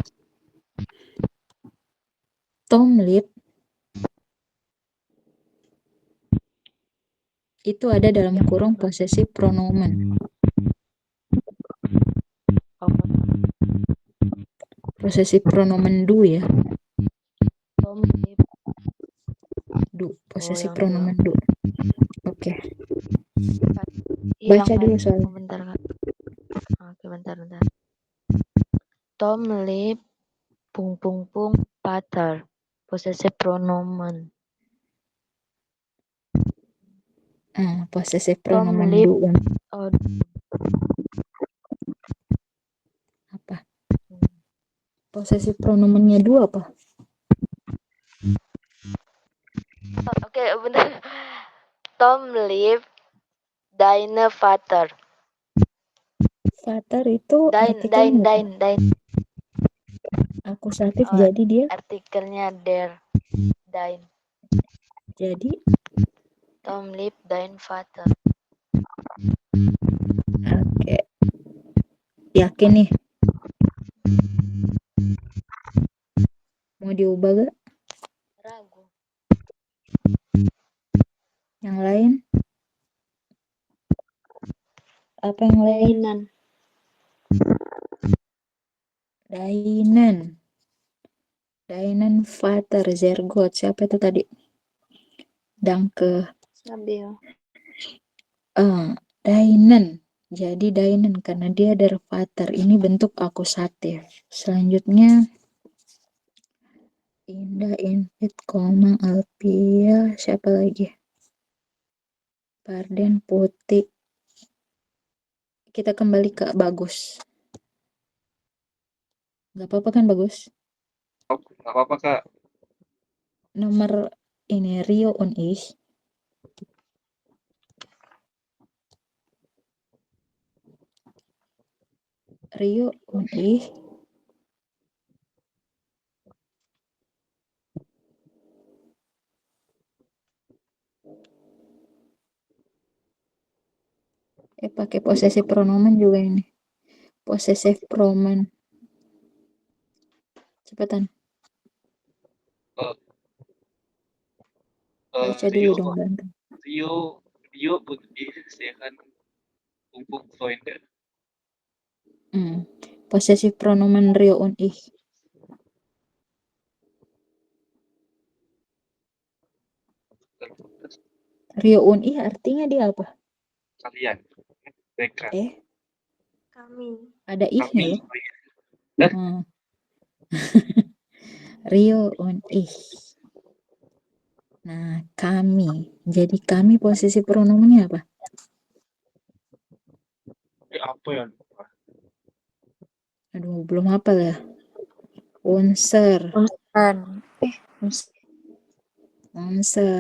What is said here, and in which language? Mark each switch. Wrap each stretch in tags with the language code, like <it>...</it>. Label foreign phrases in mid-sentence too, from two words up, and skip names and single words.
<id>Tom Lip itu ada dalam kurung posesif pronomen. Posesif pronomen du ya. Du, posesif pronomen du. Oke. Baca dulu soalnya. Bentar, Kak. Oke, bentar. Tom Lip pater.</id> <de>Possessive pronomen. Possessive pronomen du.</de> <id>Apa?</id> <de>Possessive pronomennya</de> <id>du apa? Oke, benar.</id> <de>Tom Lip deine Vater.</de> <id>Vater itu Dein. Akusatif, jadi dia Artikelnya der. Dein. Jadi</id> <de>Tom Lip dein Vater.</de> <id>Oke. Yakin nih? Mau diubah gak? Ragu. Yang lain? Apa yang lain?</id> <de>Deinen. Deinen Vater, sehr gut.</de> <id>Siapa itu tadi? Danke. Sabil. Deinen. Jadi deinen karena dia</id> <de>der Vater.</de> <id>Ini bentuk akusatif. Selanjutnya Indah, Invit, Koma, Alpia, siapa lagi? Parden, Putih. Kita kembali ke Bagus. Gak apa-apa kan Bagus? Nggak apa-apa Kak. Nomor ini</id> <de>Rio und ich. Rio und ich.</de> <id>Pakai</id> <de>possessive pronomen</de> <id>juga ini.</id> <de>Possessive pronomen. Cepetan.</de> <id>Baca dulu Rio, dong Bang.</id> <de>Rio und ich sehen Freunde. Possessive pronomen Rio und ich. Rio und ich</de> <id>artinya dia apa? Kalian. Mereka. Kami. Ada ihnya Kami. ya?</id> <de>Rio und ich.</de> <id>Nah, kami. Jadi kami posisi pronomennya apa? Apa ya? Aduh, belum hafal ya. Unser. Unser.</id>